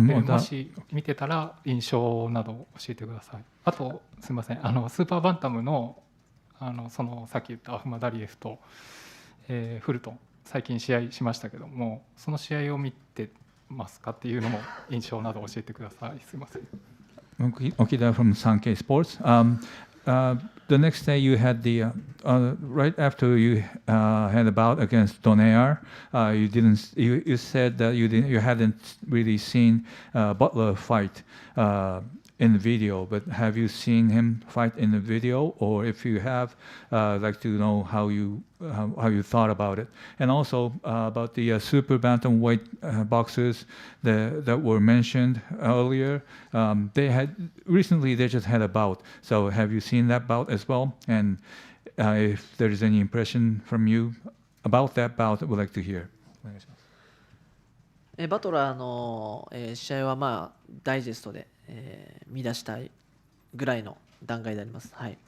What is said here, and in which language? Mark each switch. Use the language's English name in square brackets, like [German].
[Japanese] もし見てたら印象などを教えてください。あとすみません、スーパーバンタムのそのさっき言ったアフマダリエフと、フルトン最近試合しましたけども、その試合を見てますかっていうのも印象など教えてください。すみません。 [English] Okida from Sankei Sports. The next day you had the right after you had a bout against Donaire. You didn't. You said that you hadn't really seen Butler fight in the video, but have you seen him fight in the video? Or if you have, I'd like to know how you thought about it, and also about the super bantamweight boxers that were mentioned earlier. They just had a bout. So have you seen that bout as well? And if there is any impression from you about that bout, I would like to hear. [Japanese] バトラーの試合はダイジェストで見出したいぐらいの段階であります。はい。